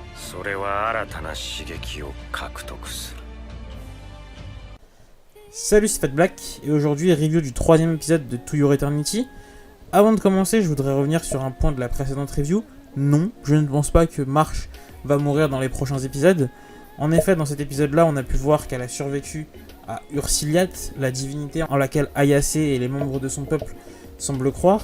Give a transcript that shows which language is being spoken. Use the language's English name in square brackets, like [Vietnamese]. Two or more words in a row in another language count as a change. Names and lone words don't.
[Japanese] それは新たな刺激を獲得する。 [French] Salut, c'est Fat Black, et aujourd'hui review du troisième épisode de To Your Eternity. Avant de commencer, je voudrais revenir sur un point de la précédente review. Non, je ne pense pas que Marsh va mourir dans les prochains épisodes. En effet, dans cet épisode-là, on a pu voir qu'elle a survécu à Ursiliat, la divinité en laquelle Ayase et les membres de son peuple semblent croire.